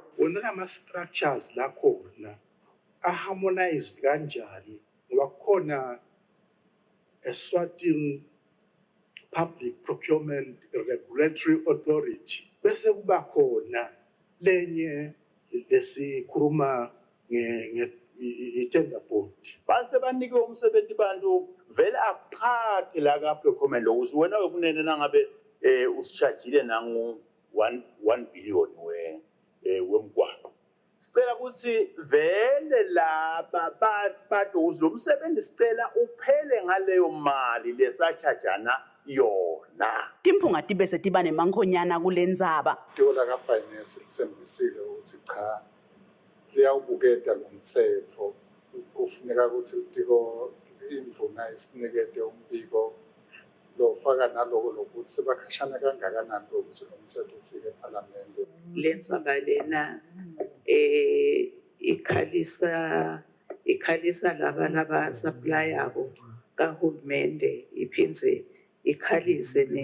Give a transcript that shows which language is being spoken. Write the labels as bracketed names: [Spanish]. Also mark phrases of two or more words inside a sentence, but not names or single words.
[Swati] Wona structures la khona harmonized kanjani ngoba kukhona Eswatini Public Procurement Regulatory Authority. Bese kuba khona lenye lesikhuluma i- [English] tender board. [Swati] Base banike umsebenzi bantu vele aqhaqhe la ka procurement lo ukuthi wena wekunene nangabe usichargeile nangu 1 billion wemgwaqo. Sicela ukuthi vele laba badozi lo msebenzi sicela uphele ngaleyo mali lesachajana yona. Timphunga tibe setiba nemankhonyana kulendzaba. Itiko laka finance lisembisile ukuthi cha liyawubuketa ngomthetho kufuneka ukuthi itiko indvuna isinikete umbiko lofaka naloko lokuthi sebakhashana kangakanani ukuthi lo mthetho ufike eParliament. Lendzaba lena ikhalisa laba supply yabo kahulumende iphindze ikhalise